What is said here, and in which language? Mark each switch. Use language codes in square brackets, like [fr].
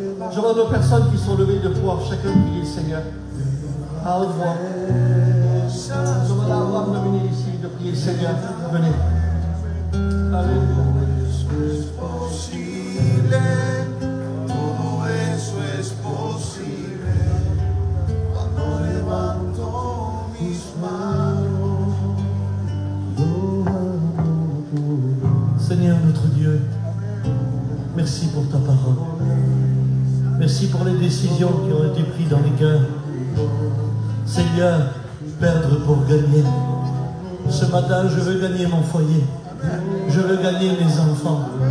[fr] Je demande aux personnes qui sont levées de pouvoir chacun prier le Seigneur à haute voix. Je demande à Abraham de venir ici, de prier le Seigneur. Venez. Alléluia. [es] es posible, todo eso es posible. Cuando levanto mis manos, [fr] Seigneur notre Dieu, merci pour ta parole. Merci pour les décisions qui ont été prises dans les cœurs. Seigneur, perdre pour gagner. Ce matin, je veux gagner mon foyer. Je veux gagner mes enfants.